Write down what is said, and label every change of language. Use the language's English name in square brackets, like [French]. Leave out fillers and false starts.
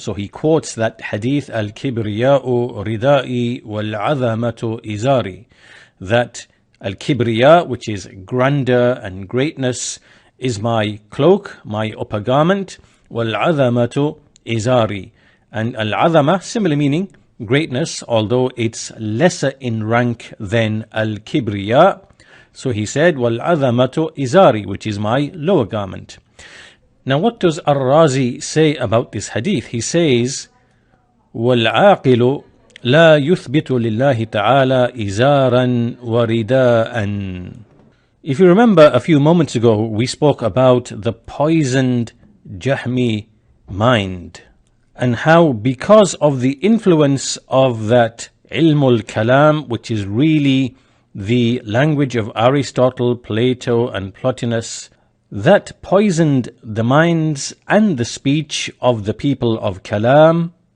[English] So he quotes that hadith, [Arabic] Al-Kibriya'u ridai wal-'azamatu izari, [English] that Al-Kibriya, which is grandeur and greatness, is my cloak, my upper garment, [Arabic] wal-'azamatu izari. [English] And Al-'azama, similar meaning, greatness, although it's lesser in rank than Al-Kibriya. So he said, [Arabic] wal-'azamatu izari, [English] which is my lower garment. Now what does Ar-Razi say about this hadith? He says, [Arabic] وَالْعَاقِلُ لَا يُثْبِتُ لِلَّهِ تَعَالَى إِزَارًا وَرِدَاءً. [English] If you remember a few moments ago, we spoke about the poisoned Jahmi mind, and how because of the influence of that ilmul kalam, which is really the language of Aristotle, Plato and Plotinus, that poisoned the minds and the speech of the people of Kalam,